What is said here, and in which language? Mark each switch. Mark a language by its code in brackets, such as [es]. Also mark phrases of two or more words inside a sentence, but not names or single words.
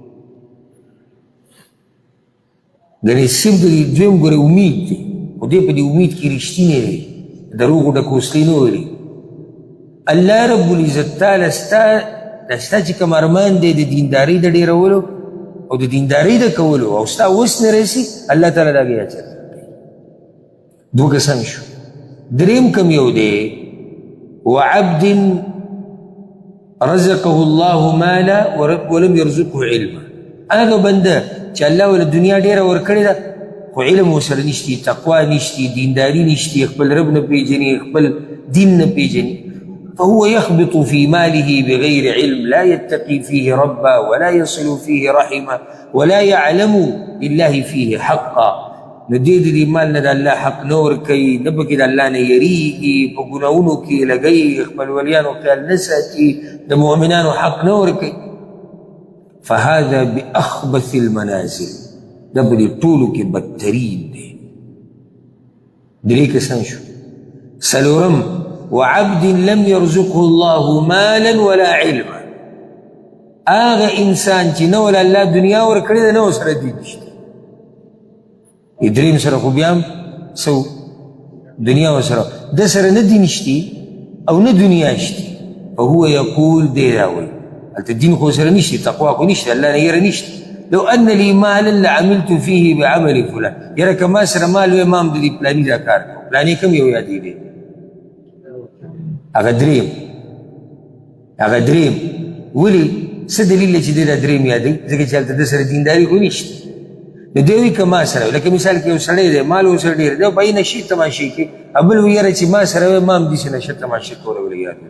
[ps] ګنې صرف د دې دویم ګوره امید دی، خو دې په دې امید کې رښتینی دی، دروغو ډکوسلي نه ولي. الله رب العزت تعالی ستا چې کوم ارمان دی د دیندارۍ د ډېرولو او د دیندارۍ د کولو او ستا وس نه رسي، الله تعالی د هغې اجر درکوي. دوه قسم شو. دریم کم یو دی [ar] وعبد رزقه الله مالا ولم يرزقه علما. [ps] هغه بنده چې الله ول دنیا ډیره ورکړې ده خو علم ورسره نشتی، تقوا نشتی، دینداري نشتی، خپل رب نه پیژني، خپل دین نه پیژني، [ar] فهو يخبط في ماله بغير علم لا يتقي فيه ربا ولا يصل فيه رحمه ولا يعلم لله فيه حقا. [ps] نو دې د دې مال نه د الله حق نه ورکوي، نه پکې د الله نه یریږي، په ګناهونو کې لګوي، خپل ولیانو خیال نه ساتي، د مؤمنانو حق نه ورکوي. [ar] فهذا بأخبث المنازل، [ps] دا په دې ټولو کې بدترین دی. درې قسم شو. څلورم [ar] وعبد لم يرزقه الله مالا ولا علما. [ps] هغه انسان چې نه ول الله دنیا ورکړې ده نه ورسره دین شته. دریم سره خو بیا هم څه دنیا ورسره ده سره نه دین شتي او نه دنیا شتي، [ar] فهو یقول [ps] دی را وایي هلته دین خو سره نشته، تقوا خو نشته، الله نه یره نشته. [ar] لو ان لي مالا لعملت فيه بعمل فلان. [ps] یره که ما سره مال وی ما هم د دې پلاني دا کار کوم. پلاني کوم یو یادېږي؟ هغه دریم. ولې څه دلیل دی چې دی دا دریم یادوي؟ ځکه چې هلته ده سره دینداري خو نشته. نو دی وایي که ما سره لکه مثال کې یو سړی دی مال ورسره ډېر دی، په نشي تماشې کې، بل وایي یاره چې ما سره وی ما هم داسې نشه تماشې کوله ولې یاد وي.